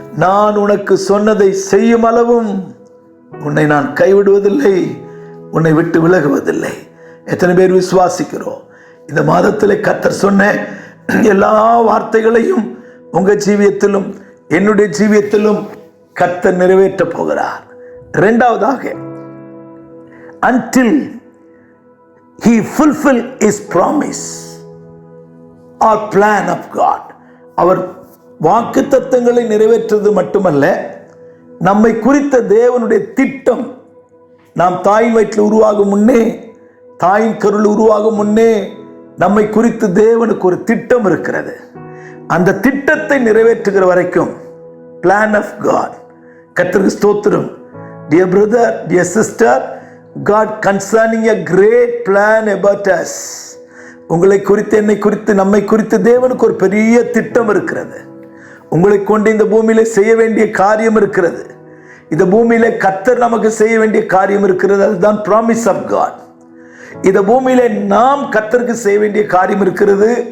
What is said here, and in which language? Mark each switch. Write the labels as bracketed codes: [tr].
[ta] நான் உனக்கு சொன்னதை செய்யும் அளவும் உன்னை நான் கைவிடுவதில்லை, உன்னை விட்டு விலகுவதில்லை. எத்தனை பேர் விசுவாசிக்கிறோம்? இந்த மாதத்தில் கர்த்தர் சொன்ன எல்லா வார்த்தைகளையும் உங்க ஜீவியத்திலும் என்னுடைய ஜீவியத்திலும் கர்த்தர் நிறைவேற்ற போகிறார். [en] இரண்டாவதாக, until he fulfill his promise or plan of God. [ta] அவர் வாக்குத்தத்தங்களை நிறைவேற்றுவது மட்டுமல்ல, நம்மை குறித்த தேவனுடைய திட்டம், நாம் தாயின் வயிற்றில் உருவாகும் முன்னே, தாயின் கருள் உருவாகும் முன்னே நம்மை குறித்து தேவனுக்கு ஒரு திட்டம் இருக்கிறது. அந்த திட்டத்தை நிறைவேற்றுகிற வரைக்கும் [en] Plan of God. [ta] கர்த்தருக்கு ஸ்தோத்திரம். [en] Dear brother, dear sister, God concerning a great plan about us. [ta] உங்களை குறித்து, என்னை குறித்து, நம்மை குறித்து தேவனுக்கு ஒரு பெரிய திட்டம் இருக்கிறது. உங்களை கொண்டு இந்த பூமியில செய்ய வேண்டிய காரியம் இருக்கிறது. இந்த பூமியில கர்த்தர் நமக்கு செய்ய வேண்டிய காரியம் இருக்கிறது. அதுதான் [en] Promise of God. [ta] இந்த பூமியில நாம் கர்த்தருக்கு செய்ய வேண்டிய காரியம் இருக்கிறது.